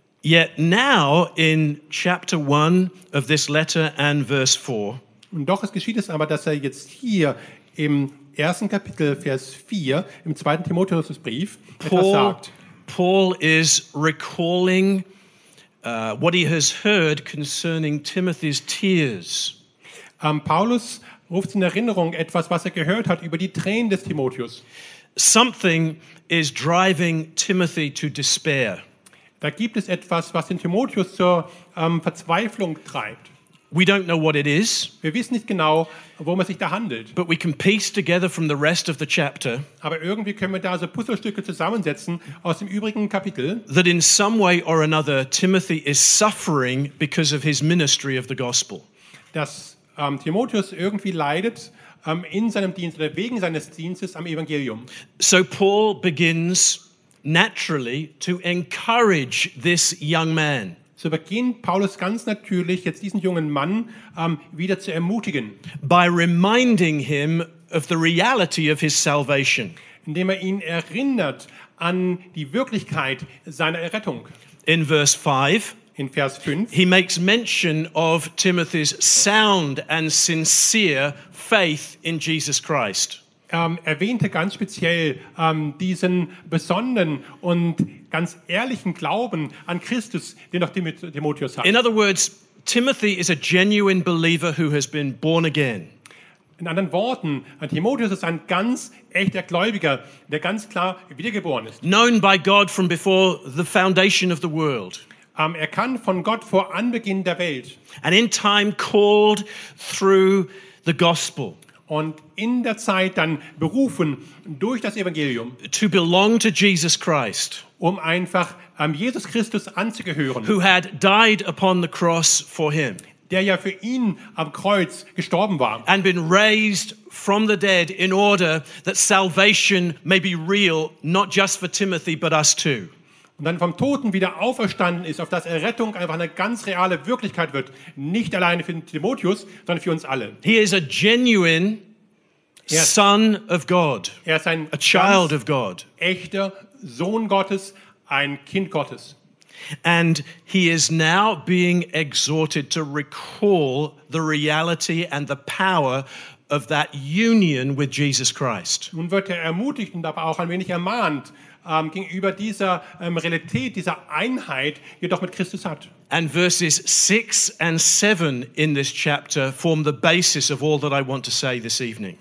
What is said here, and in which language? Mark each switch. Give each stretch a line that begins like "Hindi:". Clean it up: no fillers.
English: Yet now in chapter 1 of this letter and verse 4.
German: Und doch es geschieht es aber, dass er jetzt hier im ersten Kapitel Vers 4 im zweiten Timotheusbrief etwas sagt.
English: Paul is recalling what he has heard concerning Timothy's tears.
German: Paulus ruft in Erinnerung etwas, was er gehört hat über die Tränen des Timotheus.
English: Something is driving Timothy to despair.
German: Da gibt es etwas, was den Timotheus zur Verzweiflung treibt.
English: We don't know what it is.
German: Wir wissen nicht genau, worum es sich da handelt.
English: But we can piece together from the rest of the chapter.
German: Aber irgendwie können wir da so Puzzlestücke zusammensetzen aus dem übrigen Kapitel.
English: That in some way or another Timothy is suffering because of his ministry of the gospel.
German: Dass Timotheus irgendwie leidet in seinem Dienst oder wegen seines Dienstes am Evangelium.
English: So Paul begins naturally to encourage this young man.
German: So beginnt Paulus ganz natürlich jetzt diesen jungen Mann wieder zu ermutigen.
English: By reminding him of the reality of his salvation.
German: Indem er ihn erinnert an die Wirklichkeit seiner Errettung.
English: In verse 5.
German: In Vers 5,
English: he makes mention of Timothy's sound and sincere faith in Jesus Christ.
German: Erwähnte ganz speziell diesen besonderen und ganz ehrlichen Glauben an Christus, den auch Timotheus hat.
English: In other words, Timothy is a genuine believer who has been born again.
German: In anderen Worten, Timotheus ist ein ganz echter Gläubiger, der ganz klar wiedergeboren ist.
English: Known by God from before the foundation of the world.
German: Er kann von Gott vor Anbeginn der Welt.
English: And in time called through the gospel.
German: Und in der Zeit dann berufen durch das Evangelium.
English: To belong to Jesus Christ.
German: Um einfach Jesus Christus anzugehören.
English: Who had died upon the cross for him.
German: Der ja für ihn am Kreuz gestorben war.
English: And been raised from the dead in order that salvation may be real, not just for Timothy, but us too.
German: und dann vom Toten wieder auferstanden ist, auf dass Errettung einfach eine ganz reale Wirklichkeit wird, nicht alleine für Timotheus, sondern für uns alle.
English: He is a genuine son of God.
German: Er ist ein
English: a child of God.
German: Echter Sohn Gottes, ein Kind Gottes.
English: And he is now being exhorted to recall the reality and the power of that union with Jesus Christ.
German: Nun wird er ermutigt und aber auch ein wenig ermahnt gegenüber dieser Realität, dieser Einheit, die er doch mit Christus hat.
English: And verses 6 and 7 in this chapter form the basis of all that I want to say this evening.